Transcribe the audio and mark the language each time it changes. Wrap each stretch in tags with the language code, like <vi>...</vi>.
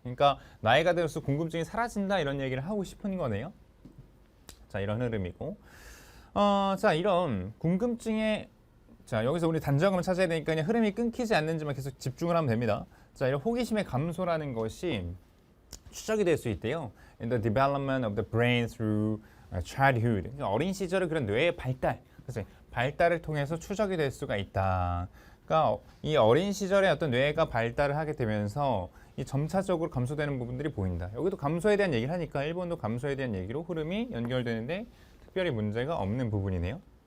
<ko>그러니까 나이가 들어서 궁금증이 사라진다 이런 얘기를 하고 싶은 거네요. 자, 이런 흐름이고, 자, 이런 궁금증의 자, 여기서 우리 단절감을 찾아야 되니까 그냥 흐름이 끊기지 않는지만 계속 집중을 하면 됩니다. 자, 이런 호기심의 감소라는 것이 추적이 될 수 있대요.</ko> <en>In the development of the brain through childhood.</en> <ko>그러니까 어린 시절의 그런 뇌의 발달, 그래서 발달을 통해서 추적이 될 수가 있다. 그러니까 이 어린 시절에 어떤 뇌가 발달을 하게 되면서 이 점차적으로 감소되는 부분들이 보인다. 여기도 감소에 대한 얘기를 하니까 일본도 감소에 대한 얘기로 흐름이 연결되는데 특별히 문제가 없는 부분이네요.</ko>